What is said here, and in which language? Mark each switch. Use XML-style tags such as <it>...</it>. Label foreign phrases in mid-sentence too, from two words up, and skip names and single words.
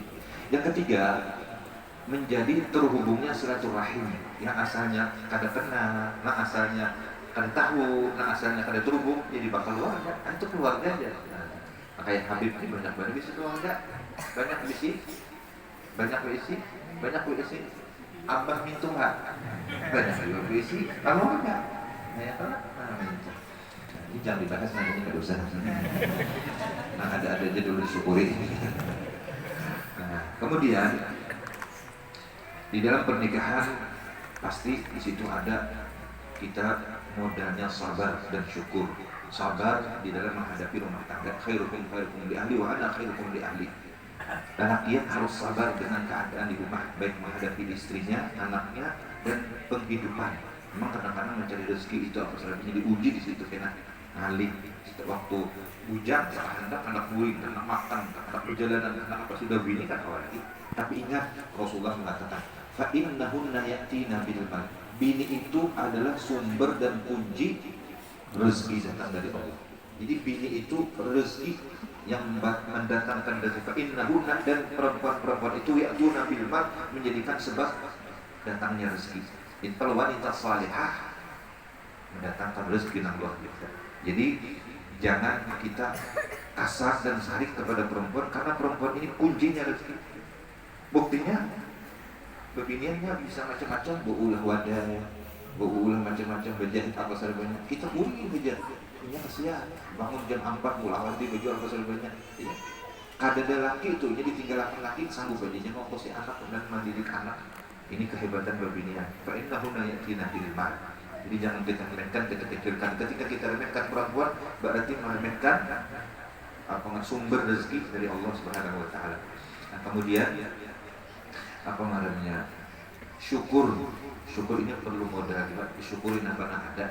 <bjn>Yang ketiga, menjadi terhubungnya silaturahim yang asalnya kada kenal, nah asalnya kada tahu, nah asalnya kada terhubung, jadi bakal keluarga, itu keluarga aja. Nah, kayak Habib ini banyak bisi keluarga, banyak bisi, Abah mintuha, banyak juga bisi, keluarga. Nah ya kan, ini jangan dibahas nanti nggak usah. Nah ada aja dulu disyukuri. Nah kemudian di dalam pernikahan pasti di situ ada kita modalnya sabar dan syukur. Sabar di dalam menghadapi rumah tangga.</bjn> <ar>خيركم لأهلي وأنا خيركم لأهلي.</ar> <bjn>Laki harus sabar dengan keadaan di rumah, baik menghadapi istrinya, anaknya, dan penghidupan. Memang kadang-kadang mencari rezeki itu apa saja diuji di situ kena ngalih. Waktu hujan, hendak anak buih, anak makan, anak perjalanan, anak apa sudah bini kan awal lagi. Tapi ingat Rasulullah mengatakan,</bjn> <ar>فإنهن يأتين بالمال.</ar> <bjn>Bini itu adalah sumber dan kunci rezeki datang dari Allah. Jadi bini itu rezeki yang mendatangkan rezeki.</bjn> <ar>فإنهن,</ar> <bjn>dan perempuan-perempuan itu</bjn> <ar>يأتون بالمال,</ar> <bjn>menjadikan sebab datangnya rezeki. Itu wanita salihah mendatangkan rezeki yang luar biasa. Jadi jangan kita kasar dan sarik kepada perempuan, karena perempuan ini kuncinya rezeki. Buktinya bebiniannya bisa macam-macam, berulah wadah, berulah macam-macam, berjahit apa saja banyak. Kita uling aja, ini kasihan. Bangun jam 4 mulai di baju apa saja banyak. Ya. Kada laki itu, jadi tinggalkan laki sanggup aja ngongkosi anak dan mendidik anak. Ini kehebatan bebinian.</bjn> <ar>فإنهن يأتين بالمال.</ar> <bjn>Jadi jangan kita remehkan, kita kecilkan. Ketika kita remehkan perempuan, berarti meremehkan sumber rezeki dari Allah</bjn> <ar>سبحانه وتعالى.</ar> <bjn>Nah, kemudian apa namanya? Syukur ini perlu modal juga, disyukurin apa yang ada.</bjn>